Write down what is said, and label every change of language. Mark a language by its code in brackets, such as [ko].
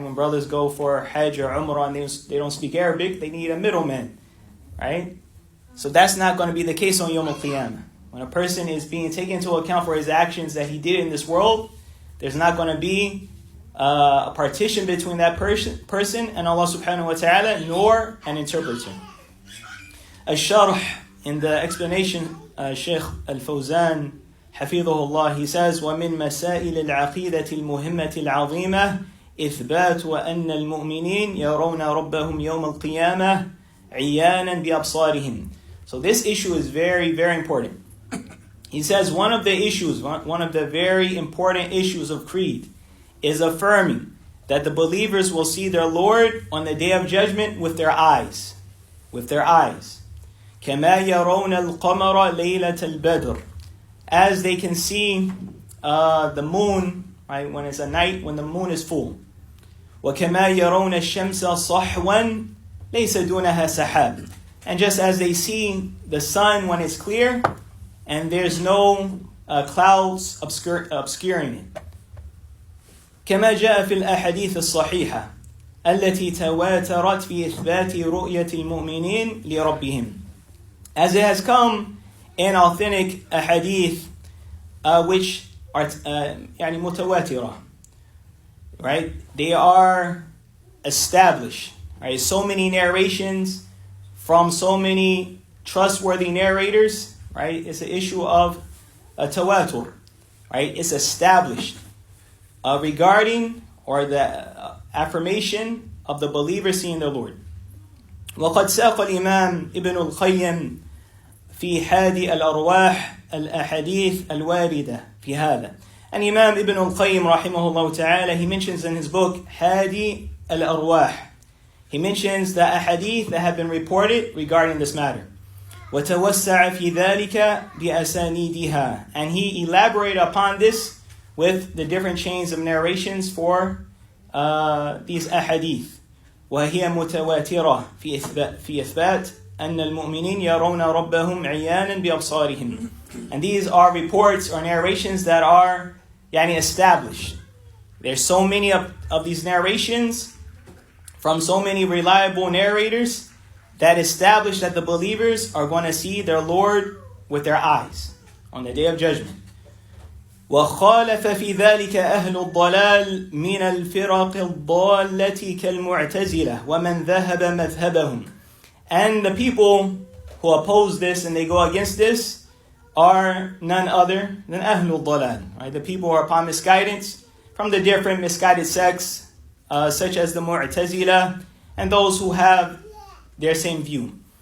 [en] When brothers go for Hajj or Umrah and they don't speak Arabic, they need a middleman. Right? So that's not going to be the case on Yawm al-Qiyamah. When a person is being taken into account for his actions that he did in this world, there's not going to be a partition between that person and Allah subhanahu wa ta'ala, nor an interpreter. Al-Sharh, in the explanation, Shaykh al-Fawzan, حفظه he says, [ar] وَمِن مَسَائِلِ الْعَقِيدَةِ الْمُهِمَّةِ الْعَظِيمَةِ إِثْبَاتُ وَأَنَّ الْمُؤْمِنِينَ يَرَوْنَ رَبَّهُمْ يَوْمَ الْقِيَامَةِ عِيَانًا بِأَبْصَارِهِمْ. [en] So this issue is very, very important. He says one of the very important issues of creed is affirming that the believers will see their Lord on the day of judgment with their eyes. With their eyes. [ar] كَمَا يَرَوْنَ الْقَمَرَ لَيْلَةَ الْبَدْرِ. [en] As they can see the moon, right, when it's a night, when the moon is full. [ar] وَكَمَا يَرَوْنَ الشَّمْسَ صَحْوًا لَيْسَ دُونَهَا سَحَابٍ. [en] And just as they see the sun when it's clear, and there's no clouds obscuring it. [ar] كما جاء في الأحاديث الصحيحة التي تواترت في إثبات رؤية المؤمنين لربهم. [en] As it has come in authentic ahadith which are متواترة, right? They are established, right? So many narrations from so many trustworthy narrators, right? It's an issue of a tawatur, right? It's established regarding or the affirmation of the believer seeing the Lord. [ar] وقد ساق الإمام ابن القيم في هادي الأرواح الأحاديث الواردة في هذا. [en] And Imam Ibn al-Qayyim rahimahullah ta'ala, he mentions in his book Hadi al-Arwah, he mentions the ahadith that have been reported regarding this matter. [ar] وَتَوَسَّعَ فِي ذَلِكَ بِأَسَانِيدِهَا. [en] And he elaborated upon this with the different chains of narrations for these ahadith. [ar] وهي متواترة في إثبات أن المؤمنين يرون ربهم عيانا بأبصارهم. [en] And these are reports or narrations that are established. There's so many of these narrations from so many reliable narrators that establish that the believers are going to see their Lord with their eyes on the Day of Judgment. [ar] وخالف في ذلك أهل الضلال من الفرق الضالة كالمعتزلة ومن ذهب مذهبهم. [en] And the people who oppose this and they go against this are none other than [ar] أهل الضلال. [en] Right? The people who are upon misguidance from the different misguided sects such as the Mu'tazila and those who have their same view.